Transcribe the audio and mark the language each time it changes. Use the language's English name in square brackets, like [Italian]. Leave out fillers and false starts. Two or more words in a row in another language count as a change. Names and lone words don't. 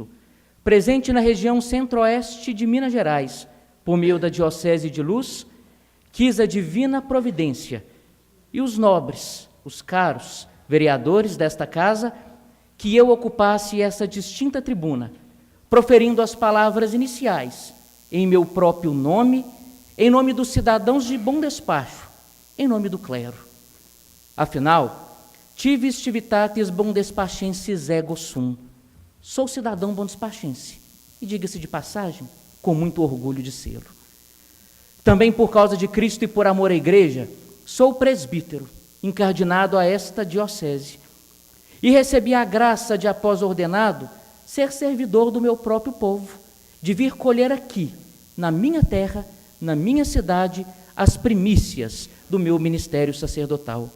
[Portuguese] presente na região centro-oeste de Minas Gerais, por meio da Diocese de Luz, quis a divina providência e os nobres, os caros vereadores desta casa, que eu ocupasse essa distinta tribuna, proferindo as palavras iniciais, em meu próprio nome, em nome dos cidadãos de bom despacho, em nome do clero. [Latin] Afinal, tivis civitatis bom despachensis ego sum. [Portuguese] Sou cidadão bom despachense, e diga-se de passagem, com muito orgulho de sê-lo. Também por causa de Cristo e por amor à Igreja, sou presbítero, incardinado a esta diocese, e recebi a graça de, após ordenado, ser servidor do meu próprio povo, de vir colher aqui, na minha terra, na minha cidade, as primícias do meu ministério sacerdotal.